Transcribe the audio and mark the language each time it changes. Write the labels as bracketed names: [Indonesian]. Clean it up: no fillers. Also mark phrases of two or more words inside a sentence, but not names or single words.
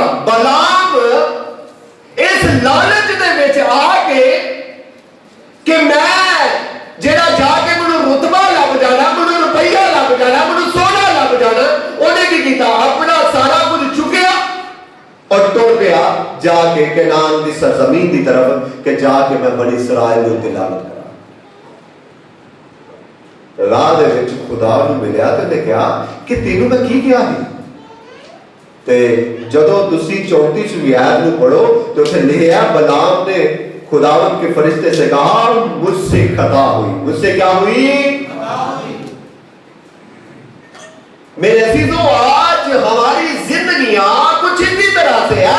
[Punjabi] بلام اس لالچ دے وچ آ کے کہ میں جڑا جا کے منو رتبہ لگ جانا، منو روپیہ لگ جانا، منو سونا لگ جانا، انہیں کی کیتا؟ اپنا سارا کچھ چکیا اور ٹر گیا جا کے کینان دی سرزمین دی طرف کہ جا کے میں بنی اسرائیل دے لعنت کرا. راہ دے وچ خدا نو ملیا تے نے کہا کہ تینوں میں کی کیا ہے؟ تے جدوں تسی 34ویں آیت نو پڑھو تو اسے لکھا [Urdu] بلام نے خداوند کے فرشتے سے کہا مجھ سے خطا ہوئی. مجھ سے کیا ہوئی؟ میرے عزیزوں، آج ہماری زندگیاں کچھ اسی طرح سے ہے.